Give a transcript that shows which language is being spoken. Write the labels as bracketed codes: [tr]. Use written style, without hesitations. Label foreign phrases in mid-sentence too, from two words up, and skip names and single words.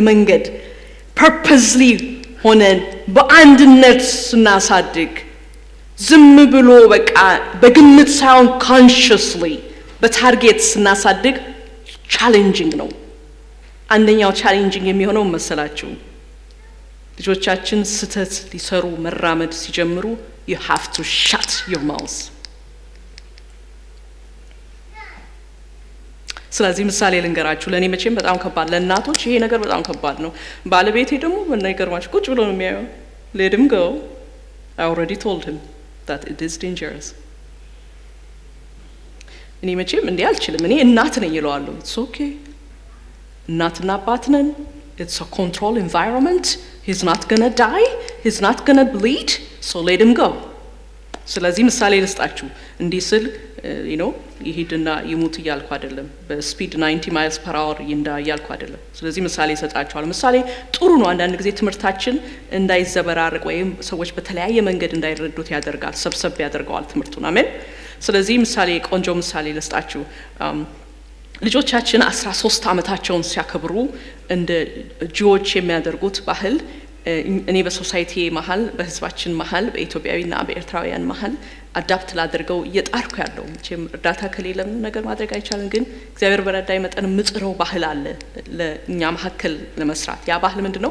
[am] መንገድ ፐርፐስሊ ሆነን በአንድነት ስናሳድግ ዝም ብሎ በቃ በግምት ሳይሆን ኮንሽስሊ በታርጌት ስናሳድግ ቻሌንጂንግ ነው። አንደኛው ቻሌንጂንግ የሚሆነው መሰላችሁ ልጆቻችን ስህተት ሊሰሩ መራመድ ሲጀምሩ [en] you have to shut your mouth። [am] ስለዚህ ምሳሌ ልንገራችሁ። ለኔ መቼም በጣም ከባድ ለእናቶች ይሄ ነገር በጣም ከባድ ነው። ባለቤቴ ደግሞ በነገርማችሁ ቁጭ ብሎ ነው የሚያየው። [en] let him go, I already told him that it is dangerous። [am] እኔ መቼም እንዴ አልችልም። እኔ እናት ነኝ ይለዋለሁ። [en] it's okay [am] እናትና አባት ነን። [en] it's a control environment. he's not going to die, he's not going to bleed, so let him go። [am] ስለዚህ ምሳሌ ልስጣችሁ። እንዲህ ስል ይሄድና ይሙት እያልኩ አይደለም። በስፒድ 90 [en] miles per hour [am] ይንዳ እያልኩ አይደለም። ስለዚህ ምሳሌ እሰጣችኋለሁ። ምሳሌ ጥሩ ነው። አንዳንድ ጊዜ ትምህርታችን እንዳይዘበራርቅ ወይም ሰዎች በተለያየ መንገድ እንዳይረዱት ያደርጋል፣ ሰብሰብ ያደርገዋል ትምህርቱን። አሜን። ስለዚህ ምሳሌ ቆንጆ ምሳሌ ልስጣችሁ። ልጆቻችን 13 ዓመታቸውን ሲያከብሩ እንደ ጂዎች የሚያደርጉት ባህል እኔ በሶሳይቲ መሀል በህዝባችን መሀል በኢትዮጵያዊና በኤርትራውያን መሀል አዳፕት ላደርገው እየጣርኩ ያለው መቼም እርዳታ ከሌለም ነገር ማድረግ አይቻልም። ግን እግዚአብሔር በረዳይ መጠን ምጽረው ባህል አለ ለኛ መሀከል ለመስራት። ያ ባህል ምንድነው?